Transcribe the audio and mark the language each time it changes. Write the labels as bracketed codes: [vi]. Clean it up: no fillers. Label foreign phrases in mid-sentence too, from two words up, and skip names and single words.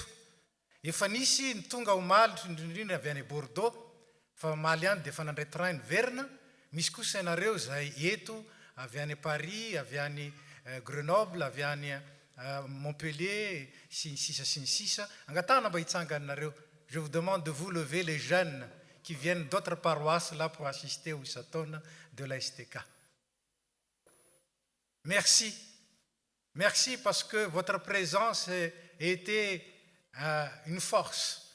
[mg] Efa nisy ny tonga omaly indrindrindra avy any Bordeaux fa maly ihany dia efa nandray train Verna. Misy kosa ianareo izay eto avy any Paris, avy any Grenoble, avy any Montpellier, sy ny sisa. Angatahana mba hitsanganareo. [fr] Je vous demande de vous lever les jeunes qui viennent d'autres paroisses là pour assister au Isatona de la STK. Merci. Merci parce que votre présence a été une force.